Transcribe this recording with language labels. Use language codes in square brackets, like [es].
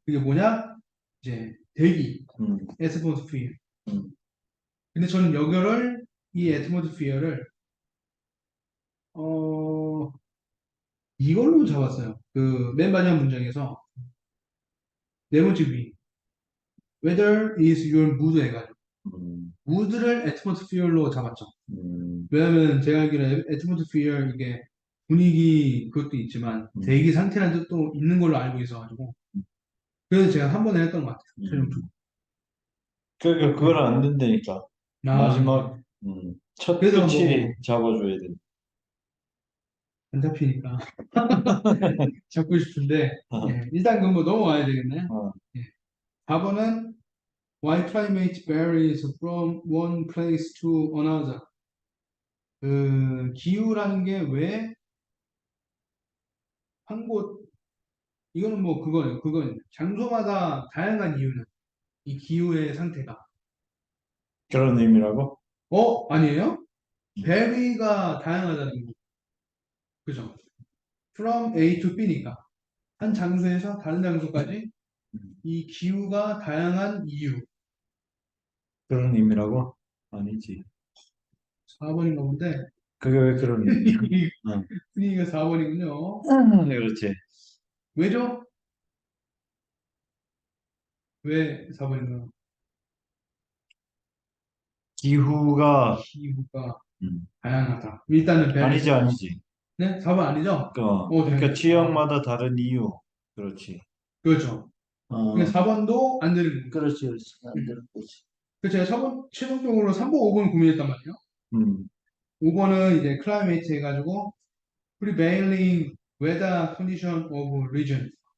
[ko] 그게 뭐냐? 이제 대기, 음. [en] atmosphere. [ko] 음. 근데 저는 이 atmosphere를 어, 이걸로 잡았어요. 그 맨 마지막 문장에서 네 번째 위. [en] Weather is your mood [ko] 해가지고 음. mood를 atmosphere로 잡았죠. 음. 왜냐하면 제가 알기로는 atmosphere 이게 분위기 그것도 있지만 음. 대기 상태라는 뜻도 있는 걸로 알고 있어가지고 그래서 제가 한 번에 했던 것 같아요. 최종적으로. 그러니까 그걸 안 된다니까. 네. 마지막 첫 그래서 끝이 뭐 잡아줘야 돼. 안 잡히니까 잡고 싶은데 어. 일단 그건 뭐 넘어가야 되겠네. 어. 예. 4번은 [en] Why climate varies from one place to another. [ko] 그 기후라는 게 왜 한 곳, 이거는 뭐 그거예요. 그건 장소마다 다양한 이유는 이 기후의 상태가. 그런 의미라고? 아니에요? vary가 다양하다는 거. 그죠? [en] From A to B니까. [ko] 한 장소에서 다른 장소까지 음. 이 기후가 다양한 이유. 그런 의미라고? 아니지. 4번인가 본데. 그게 왜 그런 의미야? 어. 분위기가 4번이군요. 그렇지. 왜죠? 왜 4번인가? 기후가 기후가 음, 다양하다. 일단은 아니지 벨, 아니지. 네? 4번 아니죠? 그러니까 다행이다. 아, 지역마다 다른 이유. 그렇지. 그렇죠. 그러니까 어, 4번도 안 되는 겁니다. 그렇지, 그렇지. 안 음. 되는 거지. 그래서 제가 최종적으로 3번, 5번 고민했단 말이에요. 음, 5번은 이제 클라이메이트 해가지고 [en] prevailing weather condition of region.